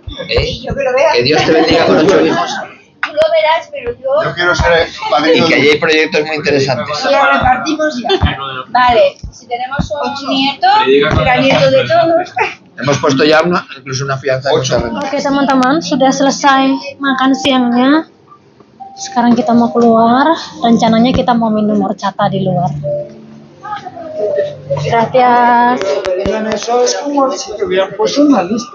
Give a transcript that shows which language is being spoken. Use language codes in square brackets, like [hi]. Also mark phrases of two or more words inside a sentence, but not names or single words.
[es] Y yo que lo vea. que Dios te bendiga con 8 hijos Tú lo verás, pero yo. Yo quiero ser y padrino. que allí hay proyectos muy interesantes. Lo repartimos ya. Vale. Si tenemos un nieto, será nieto de todos. Hemos puesto ya incluso una fianza en un terreno. [id] Oke teman-teman, sudah selesai makan siangnya. Sekarang kita mau keluar. Rencananya kita mau minum horchata di luar. [es] Gracias. Eso es como si te hubieran puesto una lista.